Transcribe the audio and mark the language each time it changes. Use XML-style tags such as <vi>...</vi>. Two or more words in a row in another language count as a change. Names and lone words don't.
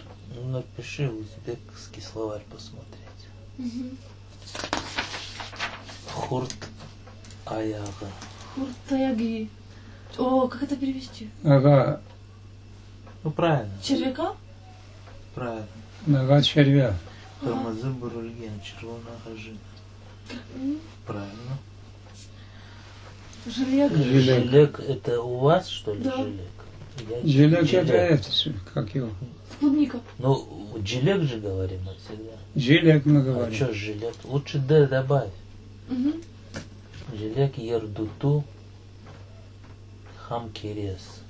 <ru>Ну, напиши узбекский словарь посмотреть. Угу.</ru> <crh>Хурт аяга.</crh> <ru>Хуртаяги. О, как это перевести? Нога, Ну, правильно. Червяка? Правильно. нога червя.</ru> <crh>Тормозы бурульген, червона ажина.</crh> <ru>М, Правильно. Желек. Жилек. Жилек это у вас, что ли, Да. жилек? Я Жилек жилек. это это, как его? Клубника. Ну, жилек же говорим мы всегда. Жилек мы А говорим. что жилек? Лучше Д добавь. Угу.</ru> <crh>Жилек ердуту хамкерес.</crh>